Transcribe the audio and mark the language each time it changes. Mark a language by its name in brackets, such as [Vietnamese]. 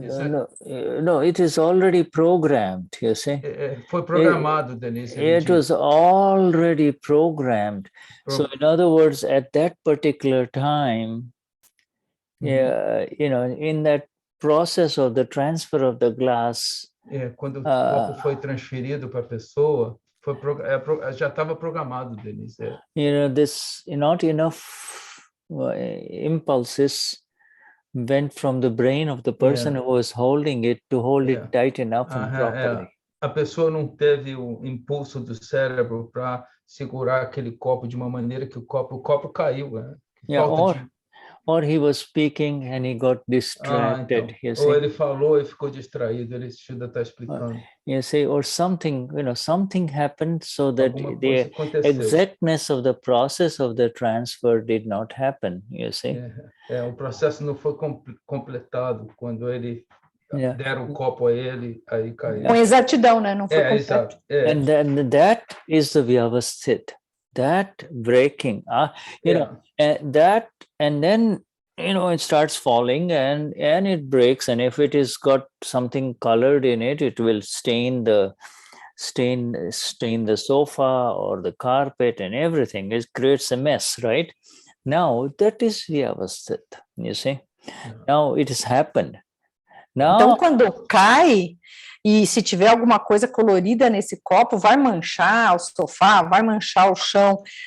[English] No, it is already programmed, you see. [Portuguese] Foi programado, Denize. [English] It was already programmed. So in other words, at that particular time, in that process of the transfer of the glass, [Portuguese] quando o copo foi transferido para a pessoa, já estava programado, Denize. [English] This not enough impulses went from the brain of the person who was holding it to hold it tight enough and properly. [Portuguese] A pessoa não teve o impulso do cérebro para segurar aquele copo de uma maneira que o copo caiu. [English] Or he was speaking and he got distracted. [Portuguese] Então. Ou ele falou e ficou distraído. Ele está explicando. [English] You see, or something happened so that the exactness of the process of the transfer did not happen. You see. [Portuguese] O processo não foi completado quando ele deram o copo a ele, aí caiu. Com exatidão, né? Não foi completo. Exato. [English] And then that is the Vyavasthit. That breaking, and then it starts falling and it breaks, and if it is got something colored in it, it will stain the sofa or the carpet and everything. It creates a mess, right? Now that is Vyavasthit, you see. Now it has happened. [Portuguese] Então, [English] Now, [Portuguese] quando cai, e se tiver alguma coisa colorida nesse copo, vai manchar o sofá, vai manchar o chão.